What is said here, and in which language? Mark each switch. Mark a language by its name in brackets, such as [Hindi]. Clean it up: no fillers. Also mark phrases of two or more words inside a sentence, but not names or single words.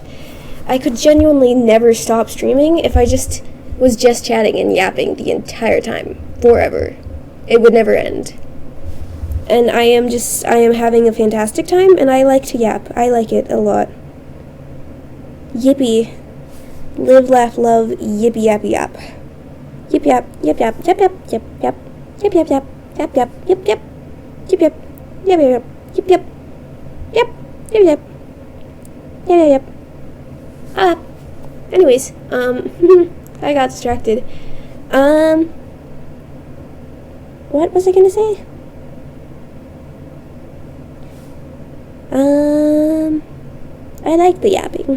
[English] I could genuinely never stop streaming if I just was just chatting and yapping the entire time. Forever. It would never end. And I am having a fantastic time, and I like to yap. I like it a lot. Yippee. Live, laugh, love, yippee, yappy, yap. Yip, yap, yip, yap, yap, yap, yip, yap. Yip, yap, yap, yap, yap, yip, yap. Yip, yap, yip, yap, yip, yap. Yep, yip, yap. Yep, yep. Anyways, I got distracted. What was I gonna say? I like the yapping.